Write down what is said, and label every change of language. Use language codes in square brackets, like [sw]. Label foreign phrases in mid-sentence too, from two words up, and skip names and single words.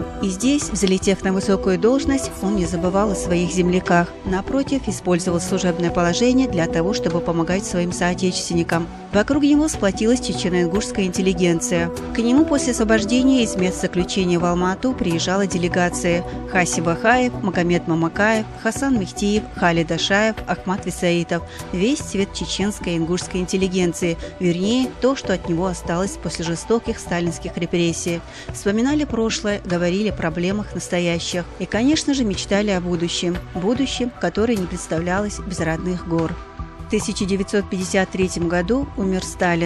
[ru] И здесь, взлетев на высокую должность, он не забывал о своих земляках. Напротив, использовал служебное положение для того, чтобы помогать своим соотечественникам. Вокруг него сплотилась чечено-ингушская интеллигенция. К нему после освобождения из мест заключения в Алмату приезжала делегация: Хаси Бахаев, Магомед Мамакаев, Хасан Мехтиев, Халид Ашаев, Ахмат Висаитов. Весь цвет чеченской и ингушской интеллигенции, вернее, то, что от него осталось после жестоких сталинских репрессий. Вспоминали прошлое, говорили о проблемах настоящих и, конечно же, мечтали о будущем. Будущем, которое не представлялось без родных гор. В 1953 году умер Сталин.